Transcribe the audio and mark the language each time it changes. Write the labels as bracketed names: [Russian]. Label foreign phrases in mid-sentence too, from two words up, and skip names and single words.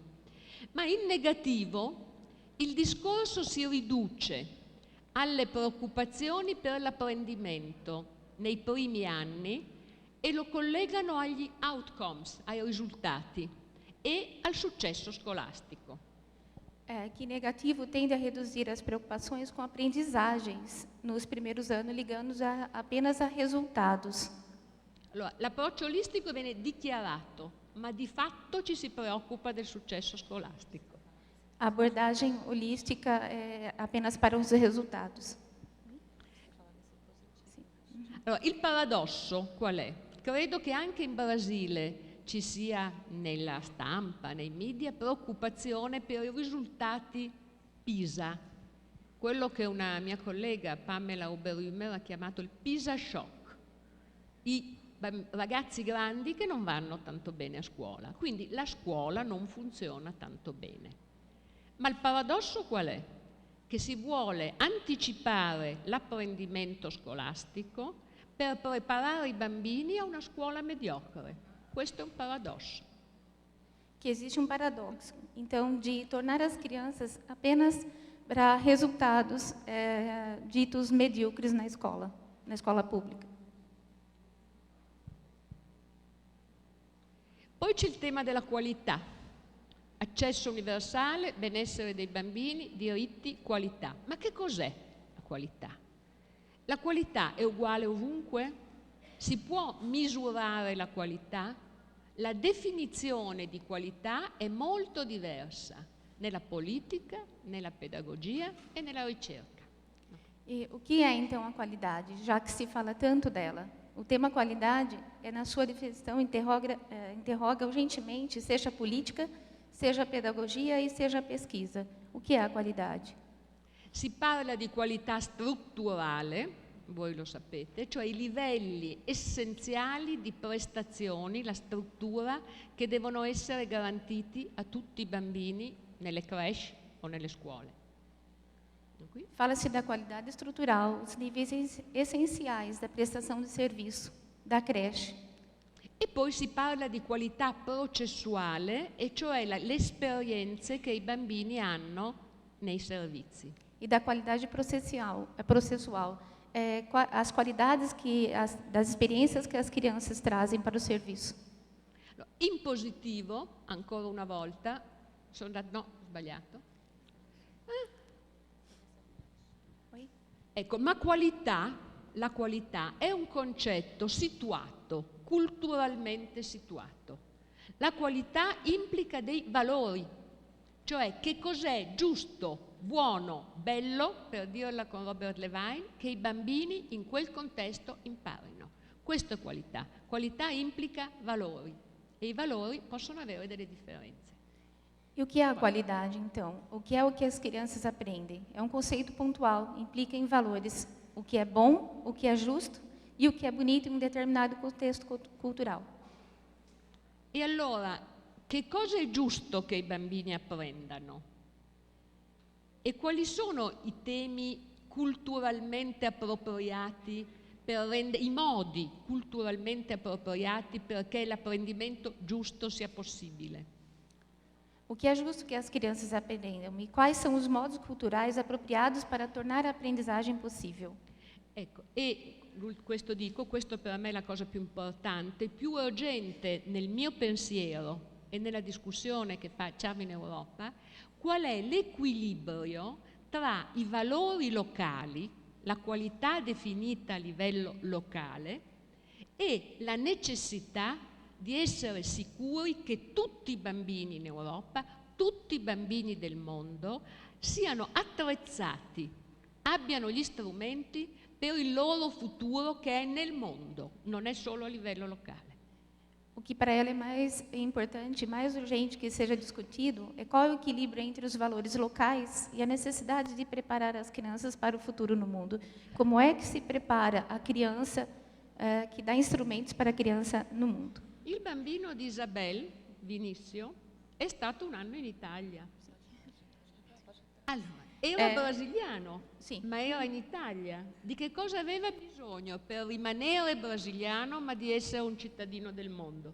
[Italian] Ma in negativo il discorso si riduce alle preoccupazioni per l'apprendimento nei primi anni e lo collegano agli outcomes, ai risultati e al successo scolastico. [Portuguese] Que negativo tende a reduzir as preocupações com aprendizagens nos primeiros anos, ligando-os apenas a resultados. [Italian] Allora, l'approccio olistico viene dichiarato, ma di fatto ci si preoccupa del successo scolastico. [Portuguese] A abordagem holística é apenas para os resultados. [Italian] Allora, il paradosso qual è? Credo che anche in Brasile ci sia nella stampa, nei media, preoccupazione per i risultati PISA, quello che una mia collega, Pamela Oberhümer, ha chiamato il PISA shock, i ragazzi grandi che non vanno tanto bene a scuola, quindi la scuola non funziona tanto bene. Ma il paradosso qual è? Che si vuole anticipare l'apprendimento scolastico per preparare i bambini a una scuola mediocre. Questo è un paradosso. Que existe paradoxo, então, de tornar as crianças apenas para resultados ditos medíocres na escola pública. Poi c'è il tema della qualità. Accesso universale, benessere dei bambini, diritti, qualità. Ma che cos'è la qualità? La qualità è uguale ovunque? Si può misurare la qualità? La definizione di qualità è molto diversa nella politica, nella pedagogia e nella ricerca. [Portuguese] E o que é, então, a qualidade, já que se fala tanto dela? O tema qualidade, na sua definição, interroga urgentemente, seja a política, seja a pedagogia e seja a pesquisa. O que é a qualidade? [Italian] Si parla di qualità strutturale, voi lo sapete, cioè i livelli essenziali di prestazioni, la struttura che devono essere garantiti a tutti i bambini nelle creche o nelle scuole. [Portuguese] Fala-se da qualidade estrutural, os níveis essenciais da prestação de serviço, da creche. [Italian] E poi si parla di qualità processuale, e cioè le esperienze che i bambini hanno nei servizi. [Portuguese] E da qualidade processual, as qualidades das experiências que as crianças trazem para o serviço. [Italian] In positivo, ancora una volta, no, sbagliato. Ecco, ma la qualità è un concetto situato, culturalmente situato. La qualità implica dei valori, cioè che cos'è giusto, buono, bello, per dirla con Robert Levine, che i bambini in quel contesto imparino. Questo è qualità. Qualità implica valori e i valori possono avere delle differenze. [Portuguese] E o que é a qualidade, então? O que é o que as crianças aprendem? É um conceito pontual, implica em valores. O que é bom, o que é justo e o que é bonito em um determinado contexto cultural. [Italian] E allora, che cosa è giusto che i bambini apprendano? E quali sono i temi culturalmente appropriati, i modi culturalmente appropriati perché l'apprendimento giusto sia possibile? [Portuguese] O que é justo que as crianças aprendam e quais são os modos culturais apropriados para tornar a aprendizagem possível? [Italian] Ecco, e questo per me è la cosa più importante, più urgente nel mio pensiero e nella discussione che facciamo in Europa, qual è l'equilibrio tra i valori locali, la qualità definita a livello locale, e la necessità di essere sicuri che tutti i bambini in Europa, tutti i bambini del mondo, siano attrezzati, abbiano gli strumenti per il loro futuro che è nel mondo, non è solo a livello locale. [Portuguese] O que para ela é mais importante, mais urgente que seja discutido é qual é o equilíbrio entre os valores locais e a necessidade de preparar as crianças para o futuro no mundo. Como é que se prepara a criança, que dá instrumentos para a criança no mundo? [Italian] Il bambino di Isabel, Vinicio, è stato un anno in Italia. Allora, era brasiliano, sì. ma era in Italia. Di che cosa aveva bisogno per rimanere brasiliano, ma di essere un cittadino del mondo?